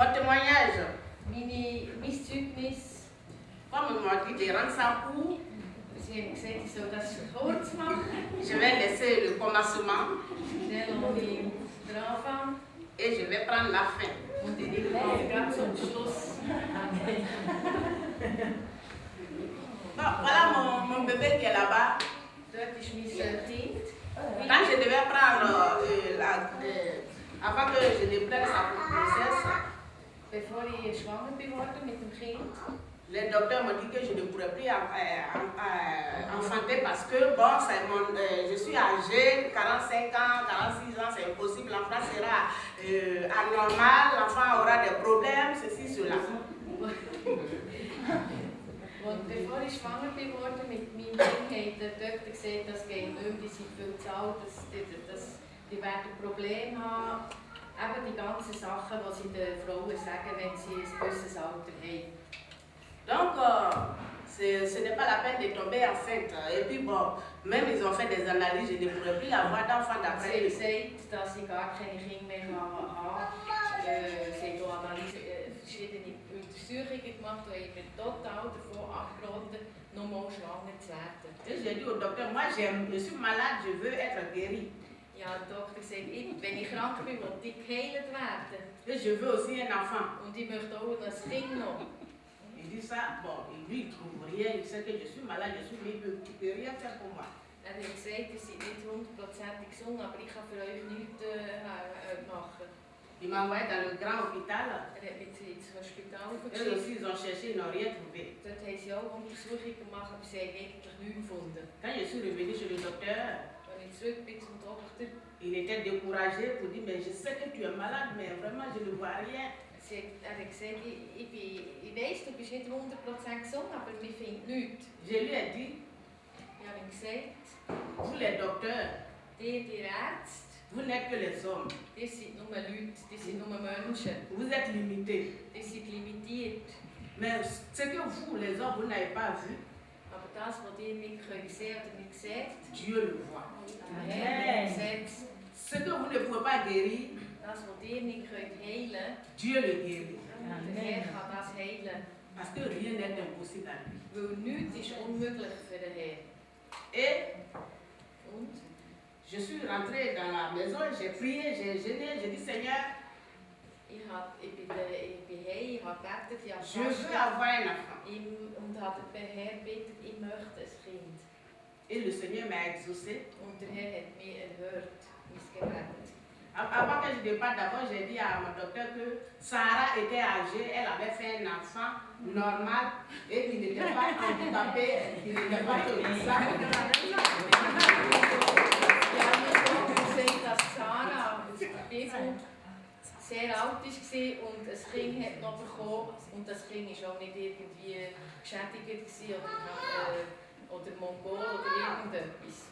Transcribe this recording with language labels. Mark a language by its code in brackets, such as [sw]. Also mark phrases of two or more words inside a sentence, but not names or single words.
[fr] témoignage. [de] Mein Zeugnis. [fr] Comme on m'a dit de rendre ça court, [de] Sie haben gesagt, ich soll das kurz machen. [fr] je vais laisser le commencement [de] Dann lasse ich den Anfang. [fr] et je vais prendre la fin. [de] Und ich mache ganz zum Schluss. [fr] Bon, voilà mon bébé qui est là-bas. [de] Dort ist mein Kind. [fr] Quand je devais prendre avant que je ne prenne sa grossesse, [de] Bevor ich schwanger geworden mit dem Kind, [fr] les docteurs m'ont dit que je ne pourrais plus enfanter parce que bon, je suis âgée, 45 ans, 46 ans, c'est impossible, l'enfant sera anormal, l'enfant aura des problèmes, ceci, cela. [de] Und bevor ich schwanger geworden mit meinem Kind, hat der Doktor gesagt, das geht nicht mehr, die sind viel zu alt, die werden Probleme haben. Eben die ganzen Sachen, die sie den Frauen sagen, wenn sie ein gewisses Alter haben. [fr] Donc, ce n'est pas la peine de tomber enceinte. Et puis bon, même ils ont fait des analyses, je ne pourrais plus avoir d'enfant d'après. [de] Sie haben gesagt, dass sie gar keine Kinder mehr haben kann. Sie haben auch verschiedene Untersuchungen gemacht und haben total davon abgeraten, nochmal schwanger zu werden. [fr] Et j'ai dit au docteur, moi je suis malade, je veux être guérie. [de] Ja, der Doktor sagt, wenn ich krank bin, will ich geheilt werden. [fr] Et je veux aussi un enfant. [de] Und ich möchte auch ein Kind noch. [fr] Il dit ça, bon, lui il trouve rien, il sait que je suis malade, je suis libre, il ne peut rien faire pour moi. [de] Er hat gesagt, ihr seid nicht 100% gesund, aber ich kann für euch nichts machen. [fr] Il m'a envoyé dans le grand hôpital. [de] Er hat mich ins Hospital [fr] Eux [de] verschickt. [fr] aussi, ils ont cherché, ils n'ont rien trouvé. [de] Dort haben sie auch Untersuchungen gemacht, aber sie haben eigentlich nichts gefunden. [fr] Quand je suis revenue chez le docteur, [de] Als ich zurück bin zum Doktor, [fr] il était découragé pour dire, mais je sais que tu es malade, mais vraiment je ne vois rien. [de] er hat gesagt, ich weiss, du bist nicht 100% gesund, aber wir finden nichts. [fr] Je lui ai dit, [de] Ich habe ihm gesagt, [fr] vous les docteurs, [de] die Ärzte, [fr] vous n'êtes que les hommes. [de] die sind nur Leute, die sind nur Menschen. [fr] Vous êtes limités. [de] Die sind limitiert. [fr] Mais ce que vous, les hommes, vous n'avez pas vu, [de] Aber das, was ihr nicht sehen oder nicht seht, [fr] Dieu le voit. [de] der Herr sieht es. [fr] Ce que vous ne pouvez pas guérir, [de] Das, was ihr nicht heilen könnt, [fr] Dieu le guérit. [de] der Herr kann das heilen. [fr] Parce que rien n'est impossible à lui. [de] Weil nichts ist unmöglich für den Herr. [fr] Et [de] Und [fr] je suis rentrée dans la maison, j'ai prié, j'ai jeûné, j'ai dit Seigneur, [de] ich bin heim, ich habe gebetet, ich habe [fr] je veux [de] gefastet [fr] avoir un enfant. [de] und habe den Herr gebeten, ich möchte ein Kind. [fr] Et le Seigneur m'a exaucé. [de] Und der Herr hat mich erhört, mein Gebet. [fr] Avant que je départe, d'abord, j'ai dit à mon docteur que Sarah était âgée, elle avait fait un enfant normal et qui n'était pas handicapé, qui n'était pas [de] Gesagt, dass Sarah sehr alt war und ein Kind hat noch bekommen und das Kind war auch nicht irgendwie geschädigt oder Mongol oder irgendetwas.